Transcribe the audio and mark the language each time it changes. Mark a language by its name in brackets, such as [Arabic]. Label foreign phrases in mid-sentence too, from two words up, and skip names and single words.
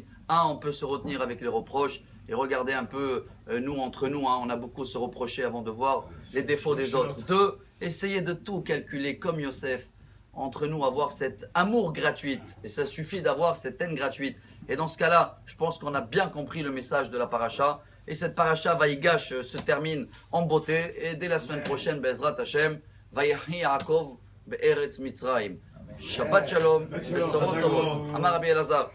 [French] On peut se retenir avec les reproches. Et regardez un peu, nous, entre nous, on a beaucoup se reprocher avant de voir les défauts des autres. 2, essayez de tout calculer comme Yosef. Entre nous, avoir cet amour gratuit. Et ça suffit d'avoir cette haine gratuite. Et dans ce cas-là, je pense qu'on a bien compris le message de la paracha. Et cette paracha Vaïgash se termine en beauté. Et dès la semaine prochaine, [Hebrew] בעזרת השם, ויחי יעקב בארץ מצרים. שבת שלום, בשורות טובות. אמר רבי אלעזר.